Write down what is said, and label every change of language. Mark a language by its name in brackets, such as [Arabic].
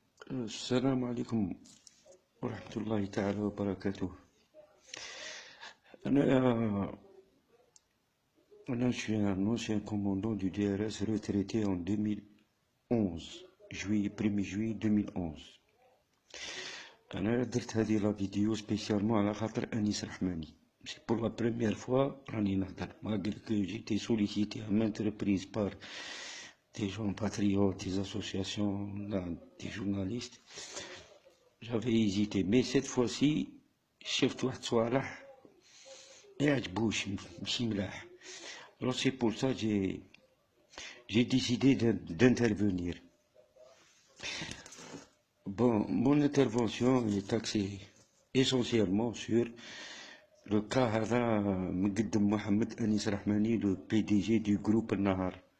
[Arabic] السلام عليكم ورحمة الله تعالى وبركاته. أنا أنا [French] je suis un ancien commandant du DRS retraité en 2011 juillet 1er juillet 2011. [Arabic] أنا درت هذه لا فيديو spécialement على خاطر أنيس رحماني. [French] C'est pour la première fois [Arabic] راني نهضر [French] malgré que j'ai été sollicité à maintes reprises par des gens patriotes, des associations, des journalistes. J'avais hésité, mais cette fois-ci [Arabic] شفت واحد صوالح يعجبوش ماشي ملاح. [French] Alors c'est pour ça que j'ai décidé d'intervenir. Bon, mon intervention est axée essentiellement sur le cas [Arabic] هذا مقدم [French] محمد أنيس رحماني, le PDG du groupe النهار.